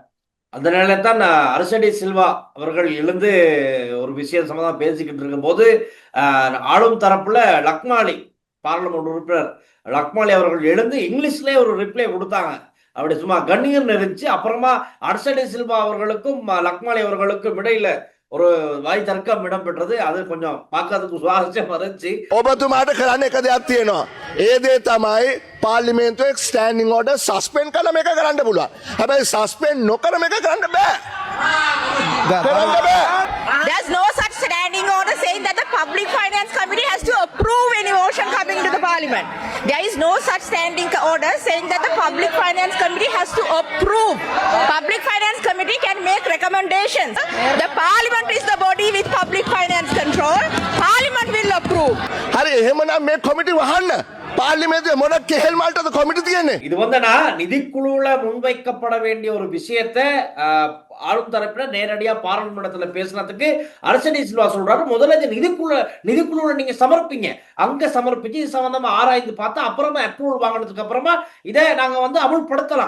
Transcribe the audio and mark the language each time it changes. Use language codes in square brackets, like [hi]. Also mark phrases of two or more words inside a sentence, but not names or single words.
[ta] அதனால தான் அரசடி சில்வா அவர்கள் எழுந்து ஒரு விஷயம் சம்பந்தமா பேசிக்கிட்டு இருக்கும் போது ஆளும் தரப்புல லக்மாலி பார்லிமெண்ட் உறுப்பினர் லக்மாலி அவர்கள் எழுந்து இங்கிலீஷ்லயே ஒரு ரிப்ளை கொடுத்தாங்க. அப்படி சும்மா கண்ணீர் நெறிச்சு அப்புறமா அரசடி சில்வா அவர்களுக்கும் லக்மாலி அவர்களுக்கும் இடையில ஒரு வாய் தர்க்கம் இடம்பெற்றது. அது கொஞ்சம் பார்க்கறதுக்கு சுவாரஸ்யம் இருந்துச்சு. [si] ඔබතුමාට කරන්න එක දෙයක් තියෙනවා. ඒ දේ තමයි පාර්ලිමේන්තුවේ [en] standing order suspend [si] කළා මේක කරන්න පුළුවන්. හැබැයි සස්පෙන්ඩ් නොකර මේක කරන්න බෑ. කරන්න බෑ. [en] There's no such standing order saying that the Public Finance Committee has to approve any motion coming to the Parliament. There is no such standing order saying that the Public Finance Committee has to approve. Public Finance Committee can make recommendations. The Parliament is the body with public finance control. Parliament will approve. [si] හරි එහෙමනම් මේ කොමිටි වහන්න. පාර්ලිමේන්තුවේ මොන කෙහෙල් මාල්ටද කොමිටි තියෙන්නේ? [ta] இது நிதிக்குழுல முன்வைக்கப்பட வேண்டிய ஒரு விஷயத்தை ஆளும் தரப்பினர் நேரடியா பாராளுமன்றத்துல பேசினதுக்கு அரசடி சில்வா சொல்றாரு, முதல்ல இந்த நிதிக்குழுல நீங்க சமர்ப்பிங்க, அங்க சமர்ப்பிச்சு இது சம்பந்தமா ஆராய்ந்து பார்த்தா அப்புறமா அப்ரூவல் வாங்கினதுக்கு அப்புறமா இதை நாங்க அமுல்படுத்தலாம்.